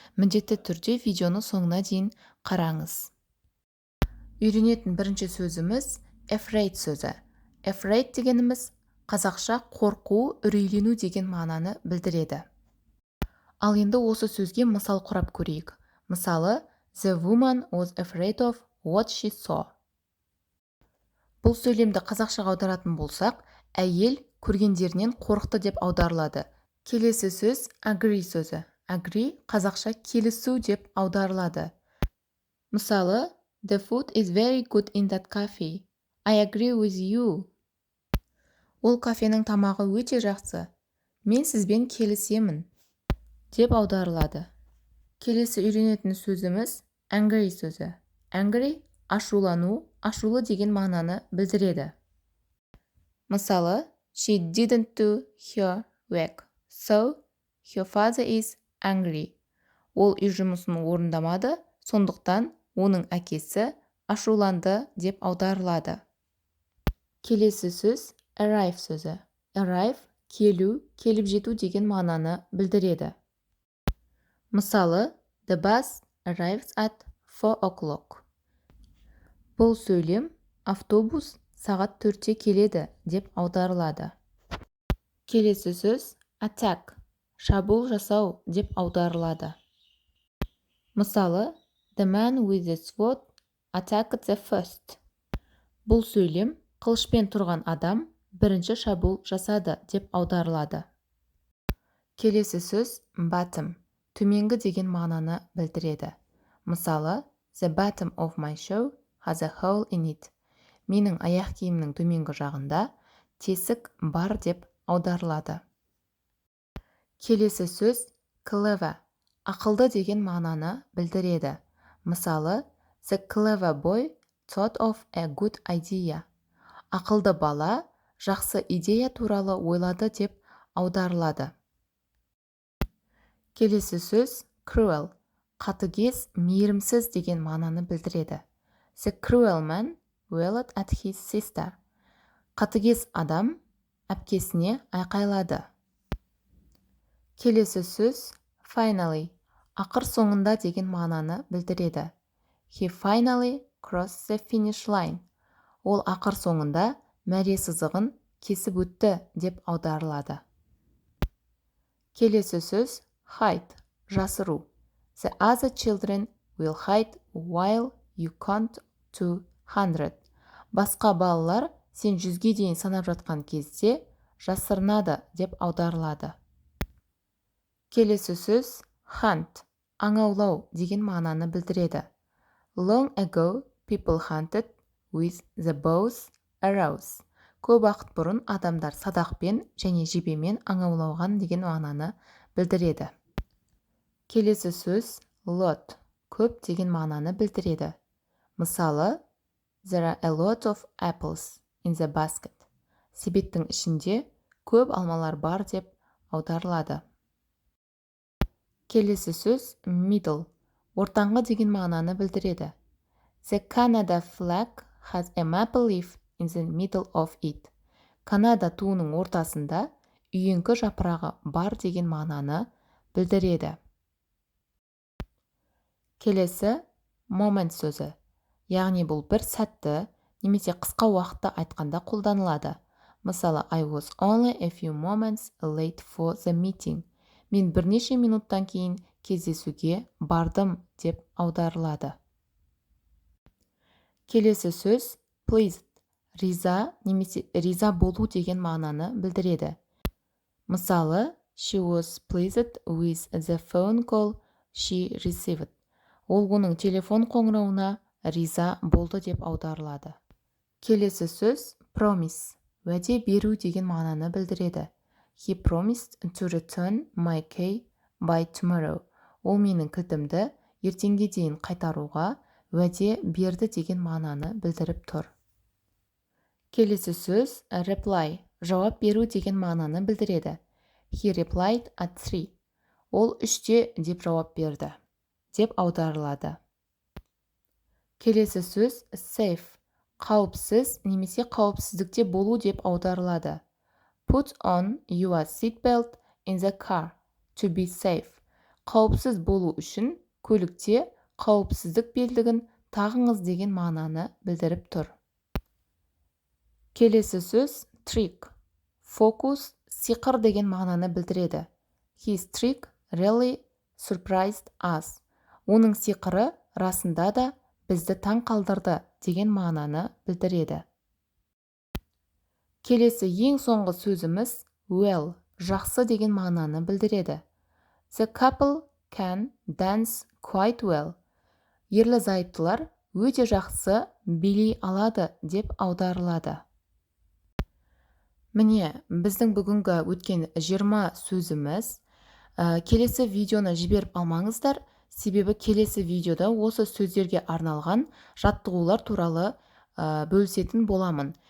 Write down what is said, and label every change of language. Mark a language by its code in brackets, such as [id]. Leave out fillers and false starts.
[kk] Міндетті түрде видеоны соңына дейін қараңыз. Үйренетін бірінші сөзіміз afraid сөзі. Afraid дегеніміз қазақша қорқу, үрейлену деген мағынаны білдіреді. Ал енді осы сөзге мысал құрап көрейік. [en] Мысалы, The woman was afraid of what she saw. [kk] Бұл сөйлемді қазақшаға аударатын болсақ, әйел көргендерінен қорықты деп аударылады. Келесі сөз agree сөзі. Agree қазақша келісу деп аударылады. [en] Мысалы, The food is very good in that cafe. I agree with you. [kk] Ол кафенің тамағы өте жақсы. Мен сізбен келісемін деп аударылады. Келесі үйренетін сөзіміз angry сөзі. Angry ашулану, ашулы деген мағынаны білдіреді. [en] Мысалы, she didn't do her work, so her father is angry. [kk] Ол үй жұмысын орындамады, сондықтан оның әкесі ашуланды деп аударылады. Келесі сөз arrive сөзі. Arrive келу, келіп жету деген мағынаны білдіреді. [en] Мысалы, the bus arrives at 4 o'clock. [kk] Бұл сөйлем автобус сағат 4-те келеді деп аударылады. Келесі сөз attack, шабуыл жасау деп аударылады. [en] Мысалы, the man with the sword attacked the first. [kk] Бұл сөйлем қылышпен тұрған адам бірінші шабуыл жасады деп аударылады. Келесі сөз bottom, төменгі деген мағынаны білдіреді. [en] Мысалы, the bottom of my shoe has a hole in it. [kk] Менің аяқ киімнің төменгі жағында тесік бар деп аударылады. Келесі сөз clever, ақылды деген мағынаны білдіреді. [en] Мысалы, the clever boy thought of a good idea. [kk] Ақылды бала жақсы идея туралы ойлады деп аударылады. Келесі сөз cruel, қатыгез, мейірімсіз деген мағынаны білдіреді. [en] The cruel man yelled at his sister. [kk] Қатыгез адам әпкесіне айқайлады. Келесі сөз finally, ақыр соңында деген мағынаны білдіреді. [en] He finally crossed the finish line. [kk] Ол ақыр соңында мәре сызығын кесіп өтті деп аударылады. Келесі сөз hide, жасыру. [en] The other children will hide while you count to 100. [kk] Басқа балалар сен 100-ге дейін санап жатқан кезде жасырынады деп аударылады. Келесі сөз hunt, аңаулау деген мағынаны білдіреді. [en] Long ago, people hunted with the bows, arrows. [kk] Көп уақыт бұрын адамдар садақпен және жебемен аңаулауған деген мағынаны білдіреді. Келесі сөз lot, көп деген мағынаны білдіреді. [en] Мысалы, there are a lot of apples in the basket. [kk] Себеттің ішінде көп алмалар бар деп аударылады. Келесі сөз middle, ортаңғы деген мағынаны білдіреді. [en] The Canada flag has a maple leaf in the middle of it. [kk] Канада туының ортасында үйеңкі жапырағы бар деген мағынаны білдіреді. Келесі moment сөзі. Яғни бұл бір сәтті немесе қысқа уақытта айтқанда қолданылады. [en] Мысалы, I was only a few moments late for the meeting. [kk] Мен бірнеше минуттан кейін кездесуге бардым деп аударылады. Келесі сөз pleased, риза немесе риза болу деген мағынаны білдіреді. [en] Мысалы, she was pleased with the phone call she received. [kk] Ол оның телефон қоңырауына риза болды деп аударылады. Келесі сөз promise, уәде беру деген мағынаны білдіреді. [en] He promised to return my key by tomorrow. [kk] Ол менің кілтімді ертеңге дейін қайтаруға уәде берді деген мағынаны білдіріп тұр. Келесі сөз reply, жауап беру деген мағынаны білдіреді. [en] He replied at 3. [kk] Ол 3-те деп жауап берді, деп аударылады. Келесі сөз safe. Қауіпсіз немесе қауіпсіздікте болу деп аударылады. [en] Put on your seatbelt in the car to be safe. [kk] Қауіпсіз болу үшін көлікте қауіпсіздік белдігін тағыңыз деген мағынаны білдіріп тұр. Келесі сөз trick. Фокус, сиқыр деген мағынаны білдіреді. [en] His trick really surprised us. [kk] Оның сиқыры расында да бізді таң қалдырды деген мағынаны білдіреді. Келесі ең соңғы сөзіміз well, жақсы деген мағынаны білдіреді. [en] The couple can dance quite well. [kk] Ерлі-зайыптылар өте жақсы билей алады деп аударылады. Міне, біздің бүгінгі өткен 20 сөзіміз. Келесі видеоны жіберіп алмаңыздар, себебі келесі видеода осы сөздерге арналған жаттығулар туралы бөлісетін боламын.